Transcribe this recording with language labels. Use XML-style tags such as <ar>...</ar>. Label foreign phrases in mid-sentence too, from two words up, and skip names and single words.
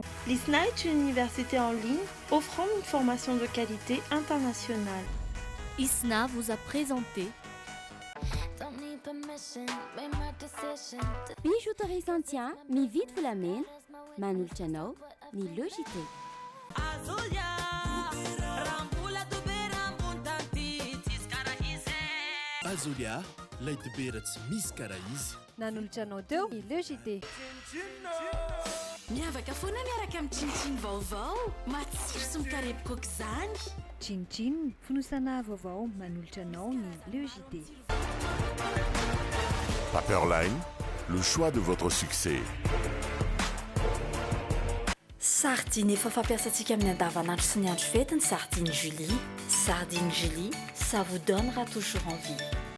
<fr>L'ISNA est une université en ligne offrant une formation de qualité internationale. ISNA vous a présenté</fr> <mg>Bijouterie Santia, mividy volamena, manolotra anao ny logité. Azolia, laitobera tsy misy karaha izy. Nanolotra anao teo ny logité. Miavaka foana miaraka amin'ny chinchine vaovao, matsiro sy mikarepoka aok'izany. Chinchine, fonosana vaovao manolotra anao ny logité.</mg> <fr>Paperline, le choix de votre succès.</fr> <mg>Sardine efa fampiasantsika amin'ny andavanandro sy ny andro fety ny sardine Julie.</mg> <fr>Sardine Julie, ça vous donnera toujours envie.</fr>